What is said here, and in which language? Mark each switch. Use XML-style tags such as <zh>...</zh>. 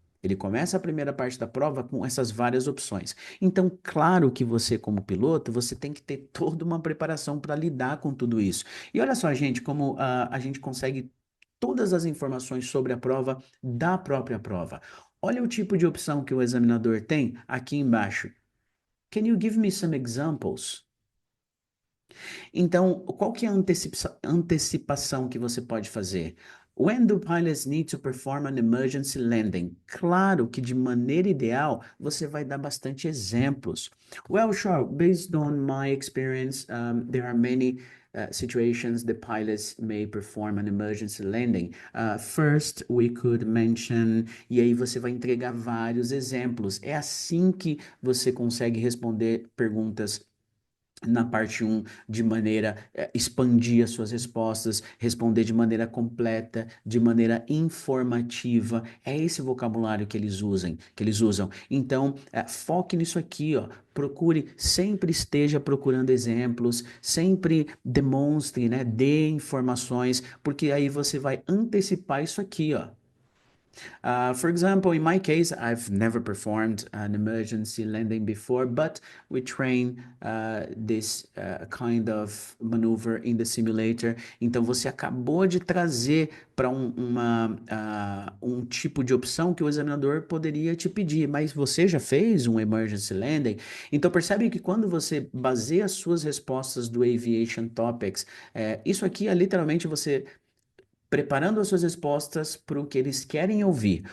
<pt>Ele começa a primeira parte da prova com essas várias opções. Então, claro que você, como piloto, você tem que ter toda uma preparação para lidar com tudo isso. E olha só, gente, como a gente consegue todas as informações sobre a prova da própria prova. Olha o tipo de opção que o examinador tem aqui embaixo.</pt> <en>Can you give me some examples?</en> <pt>Então, qual que é a antecipação que você pode fazer?</pt> <en>When do pilots need to perform an emergency landing?</en> <pt>Claro que de maneira ideal você vai dar bastante exemplos.</pt> <en>Well, sure, based on my experience, there are many situations the pilots may perform an emergency landing. First, we could mention,</en> <pt>e aí você vai entregar vários exemplos. É assim que você consegue responder perguntas na parte um de maneira expandir as suas respostas, responder de maneira completa, de maneira informativa. É esse vocabulário que eles usam. Então, foque nisso aqui, ó. Procure, sempre esteja procurando exemplos, sempre demonstre, né, dê informações, porque aí você vai antecipar isso aqui, ó.</pt> <en>For example, in my case, I've never performed an emergency landing before, but we train this kind of maneuver in the simulator.</en> <pt>Então, você acabou de trazer para um tipo de opção que o examinador poderia te pedir, mas você já fez um emergency landing? Então, percebe que quando você baseia as suas respostas do Aviation Topics, isso aqui é literalmente você preparando as suas respostas para o que eles querem ouvir.</pt>